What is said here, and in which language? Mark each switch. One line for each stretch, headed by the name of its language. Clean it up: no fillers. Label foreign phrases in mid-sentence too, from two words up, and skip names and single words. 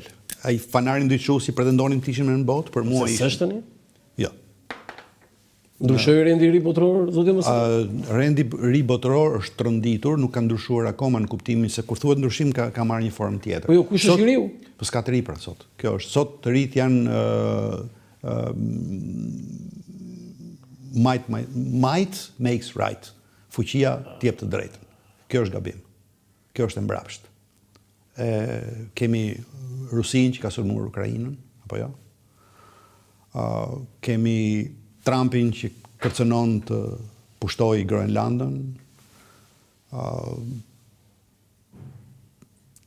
Albanian: Ai fanari ndriçuesi pretendonin të ishin në botë, për mua ishte. S'është tani? Jo. Ndryshoi rendi ri botror, zoti mos. Rendi ri botror është rënditur, nuk ka ndryshuar akoma në kuptimin se kur thuhet ndryshim ka marrë një formë tjetër. Po jo, kush është i riu? Po s'ka të ri pra sot. Kjo është sot të rit janë
English: might makes right.
Albanian: Fuqia t'jep të drejtën. Kjo është gabim. Kjo është e mbrapsht. Kemi Rusinë që ka sulmuar Ukrainën, apo jo? Kemi Trumpin që kërcënon të pushtojë Groenlandën.